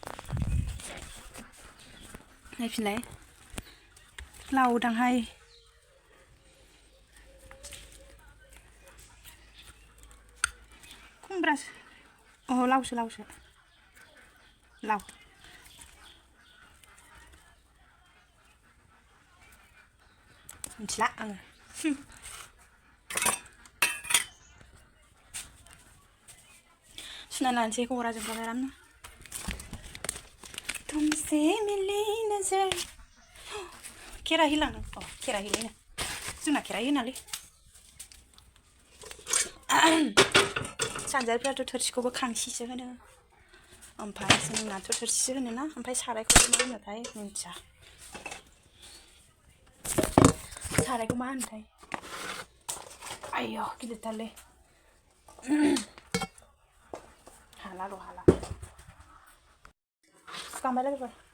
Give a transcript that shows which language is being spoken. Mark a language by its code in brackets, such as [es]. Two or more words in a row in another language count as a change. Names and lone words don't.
[brx] नायफिनलाय लावदांहाय खुमब्रासो अ लावसो लाव मिथिला आङो सुनानै लानोसै खबरा जोंबाय आरामनो [hi] तुमसे मिली नजर [brx] खेरा हिलांनो खेरा हिलायनो जोंना खेरा हिलालै सानजारिफ्राथ' थोरसिखौबो खांसिसो होनो ओमफ्राय जोंनाथ' थोरसिसो होनोना ओमफ्राय सारायखौबो मा होनोथाय मिन्थिया सारायखौ मा होनोथाय आयौ गिदिरथारलै हाला सुखांबाय लोगोफोर